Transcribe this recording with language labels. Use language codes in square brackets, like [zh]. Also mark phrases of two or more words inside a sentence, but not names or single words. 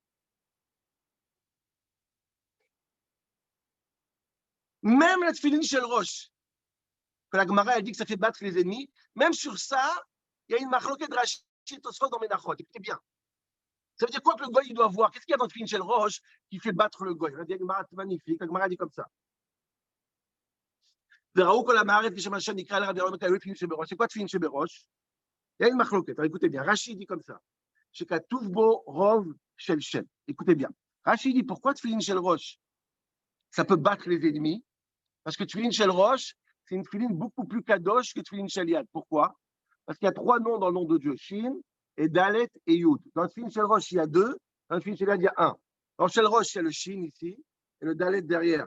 [fr] Même la [he] תפילין של ראש, [fr] que la Gemara a dit que ça fait battre les ennemis, même sur ça, il y a une machloket de Rashi Tosfot dans Menachot. Écoutez bien. Ça veut dire quoi que le goy il doit voir? Qu'est-ce qu'il y a dans la [he] תפילין של ראש [fr] qui fait battre le goy? La Gemara est magnifique. La Gemara dit comme ça. C'est quoi [he] תפילין של ראש? [fr] Il y a une machloket. Écoutez bien. Rashi dit comme ça. [he] שכתוב בו רוב של שם. [fr] Écoutez bien. Rashi dit pourquoi [he] תפילין של ראש [fr] ça peut battre les ennemis? Parce que [he] תפילין של ראש, [fr] c'est une tefilin beaucoup plus kadosh que [he] תפילין של יד. [fr] Pourquoi? Parce qu'il y a trois noms dans le nom de Dieu, Shin, et Dalet et Yud. Dans le [he] תפילין של ראש, [fr] il y a deux. Dans le [he] תפילין של יד, [fr] il y a un. Dans [he] של ראש, [fr] il y a le Shin ici, et le Dalet derrière.